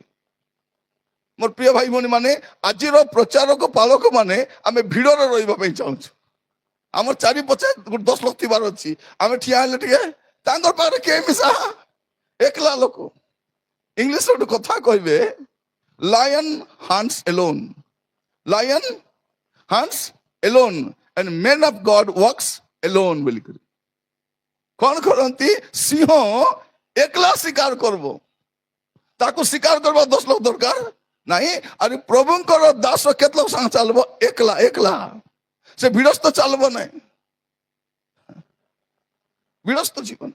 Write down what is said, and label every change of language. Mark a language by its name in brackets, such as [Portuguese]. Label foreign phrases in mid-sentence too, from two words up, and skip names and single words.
[Odia] ମୋର ପ୍ରିୟ ଭାଇ ଭଉଣୀ ମାନେ, ଆଜିର ପ୍ରଚାରକ ପାଳକ ମାନେ ଆମେ ଭିଡରେ ରହିବା ପାଇଁ ଚାହୁଁଛୁ। ଆମର ଚାରି ପଛେ 10 ଲୋକ ଥିବାର ଅଛି, ଆମେ ଠିଆ ହେଲେ ଟିକେ ତାଙ୍କର ପାଖରେ କିଏ ମିଶା, ଏକଲା ଲୋକ। ଇଂଲିଶ ଗୋଟେ କଥା କହିବେ, [English] lion hunts alone, lion hunts alone and men of God walks alone ବୋଲିକରି। [Odia] କଣ କରନ୍ତି? ସିଂହ ଏକଲା ଶିକାର କରବ, ତାକୁ ଶିକାର କରିବା 10 ଲୋକ ଦରକାର ନାହିଁ। ଆରେ ପ୍ରଭୁଙ୍କର ଦାସ କେତେ ଲୋକ ସାଙ୍ଗେ ଚାଲବ? ଏକଲା ଏକଲା। ସେ ଭିଡସ୍ତ ଚାଲବ ନାହିଁ, ବିରସ୍ତ ଜୀବନ।